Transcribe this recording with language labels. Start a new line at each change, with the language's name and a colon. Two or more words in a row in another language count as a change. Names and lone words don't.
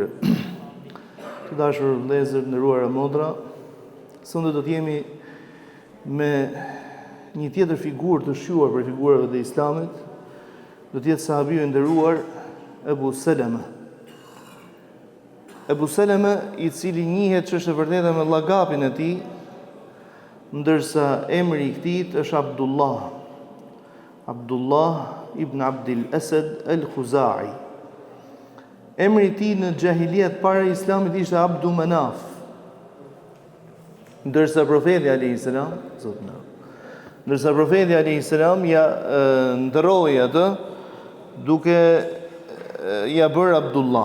Albanian: Të dashur vëllezër, nderuara motra, sonte do të jemi me një tjetër figurë të shquar për figurave të Islamit. Do të jetë sahabiu i nderuar Ebu Seleme. Ebu Seleme, i cili njihet që është e vërteta me llaqabin e tij, ndërsa emri i këtij është Abdullah. Abdullah ibn Abdil Asad al-Khuzai. Emri i tij në xahiliet para Islamit ishte Abdu Manaf. Ndërsa profeti
Arabic: عليه السلام,
Albanian: ndërsa profeti
Arabic: عليه السلام
Albanian: ja ndroi atë duke ja bërë Abdullah.